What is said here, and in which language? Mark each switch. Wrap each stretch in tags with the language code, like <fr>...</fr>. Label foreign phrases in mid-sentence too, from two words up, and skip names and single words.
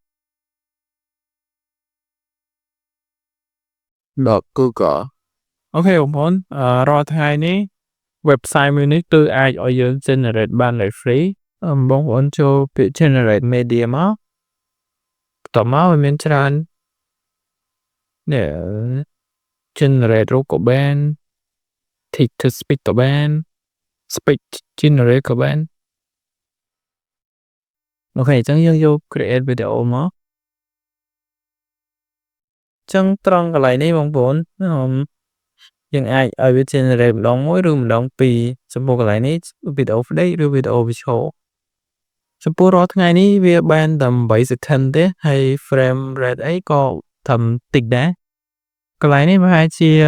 <km>.google អូខេបងប្អូនរាល់ថ្ងៃនេះ website មួយនេះគឺអាចឲ្យយើង generate បានដោយ free បងប្អូនចូលពាក្យ</km> <en>generate media</en> <km>មកបន្ទាប់មកវាមានច្រើននេះ generate រូបក៏បាន</km> <en>text to speech</en> <km>ក៏បាន</km> <en>speech generate</en> <km>ក៏បាន អូខេអញ្ចឹងយើងយក</km> <en>create video</en> <km>មកចឹងត្រង់កន្លែងនេះបងប្អូនយើងអាចឲ្យវា generate ម្ដងមួយឬម្ដងពីរចំពោះកន្លែងនេះវីដេអូ free ឬវីដេអូ visual ចំពោះរាល់ថ្ងៃនេះវាបានតែ8 second ទេហើយ</km> <en>frame rate</en> <km>អីក៏ត្រឹមតិចដែរកន្លែងនេះប្រហែលជា</km>